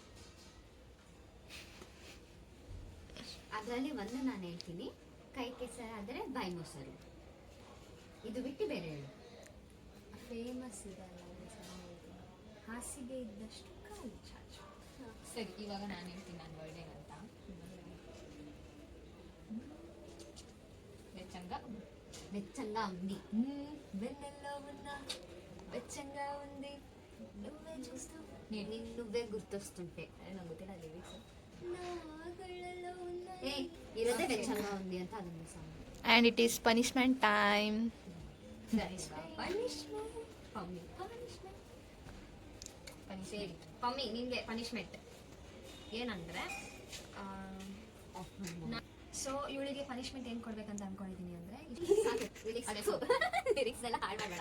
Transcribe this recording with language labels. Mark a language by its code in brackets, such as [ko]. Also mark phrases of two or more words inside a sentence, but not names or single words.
[kn] ಅದರಲ್ಲಿ ಒಂದು ನಾನು ಹೇಳ್ತೀನಿ, ಕೈ ಕೆಸರಾದರೆ ಬಾಯಿ ಮೊಸರು. ಇದು ಬಿಟ್ಟು ಬೇರೆ ಹೇಳು. ಫೇಮಸ್ ಇದೆ ಅಲ್ಲ ಅದು song ಇದು. ಹಾಸಿಗೆ ಇದ್ದಷ್ಟು ಕಾಲು ಚಾಚು. ಸರಿ, ಇವಾಗ ನಾನು ಹೇಳ್ತೀನಿ ನನ್ನ ಬರ್ಡೇ ಅಂತ. [te] వెచ్చంగా వెచ్చంగా ఉంది. వెన్నెల్లవున్న వెచ్చంగా ఉంది నువ్వే చూస్తావు నువ్వే గుర్తొస్తుంటే. [kn] నాకు ಗೊತ್ತಿಲ್ಲ ಲಿರಿಕ್ಸ್. [te] నా కళ్ళలో ఉన్న ఏ ఇరదే వెచ్చంగా ఉంది [kn] ಅಂತ ಅದೊಂದು ಸಾಂಗ್. [en] And it is punishment time. [kn] ಪನಿಷ್ಮೆಂಟ್ ಪಮ್ಮಿ ಪನಿಷ್ಮೆಂಟ್ ಪಮ್ಮಿ ನಿಮಗೆ ಪನಿಷ್ಮೆಂಟ್ ಏನಂದ್ರೆ ಸೊ ಇವಳಿಗೆ ಪನಿಷ್ಮೆಂಟ್ ಏನು ಕೊಡ್ಬೇಕಂತ ಅನ್ಕೊಂಡಿದ್ದೀನಿ ಅಂದ್ರೆ ಲಿರಿಕ್ಸ್ ಎಲ್ಲ ಹಾಳು ಮಾಡಬೇಡ.